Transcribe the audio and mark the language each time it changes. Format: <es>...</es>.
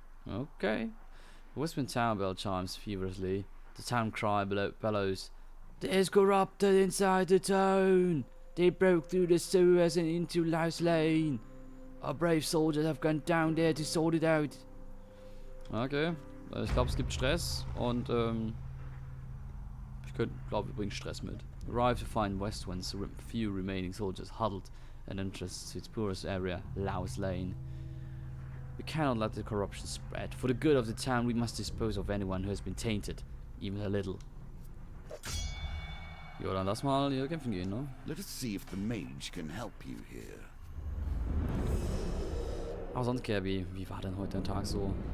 <en>Okay. The Whispering Town bell chimes feverishly. The town cry bellows. There's corrupted inside the town. They broke through the sewers and into Louse Lane. Our brave soldiers have gone down there to sort it out. Okay.</en> <de>Ich glaube, es gibt Stress und ich glaube, wir bringen Stress mit.</de> <en>Arrive to find Westwind's few remaining soldiers huddled and entrance to its poorest area, Louse Lane. We cannot let the corruption spread. For the good of the town, we must dispose of anyone who has been tainted, even a little.</en> <de>Jo, dann lass mal hier kämpfen gehen, ne?</de> <en>Let us see if the mage can help you here.</en> <de>Aber sonst, Kirby, wie war denn heute der Tag so?</de>